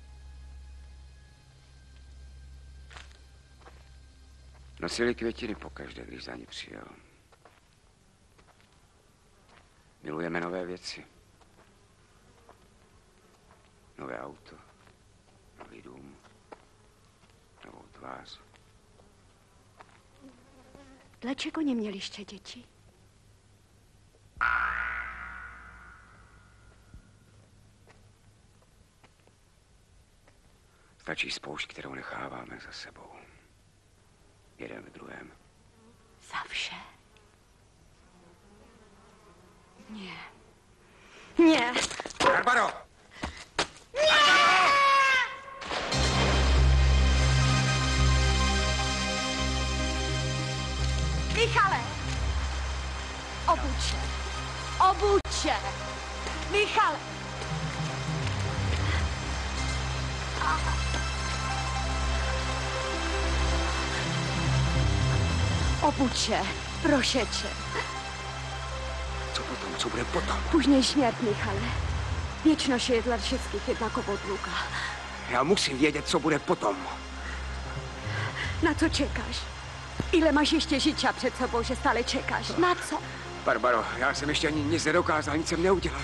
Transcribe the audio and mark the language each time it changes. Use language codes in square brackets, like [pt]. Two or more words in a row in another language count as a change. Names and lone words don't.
[cs] Nosili květiny pokaždé, když za ní přijel. Milujeme nové věci. Nové auto, nový dům, novou tvář. [pl] Dlaczego nie mieliście dzieci? [cs] Stačí spoušť, kterou necháváme za sebou. Jeden v druhém. [pl] Zawsze? Nie. Nie. Barbaro! Michale! Obudź się! Obudź się! Michale! Obudź się, proszę cię. [cs] Co potom? Co bude potom? [pl] Później śmierć, Michale. Wieczność jest dla wszystkich jednakowo długa. [cs] Já musím vědět, co bude potom. [pl] Na co czekasz? Ile masz ještě życia [cs] před sobou, že stále čekáš? [pl] Na co? [cs] Barbaro, já jsem ještě ani nic nedokázal, nic jsem neudělal.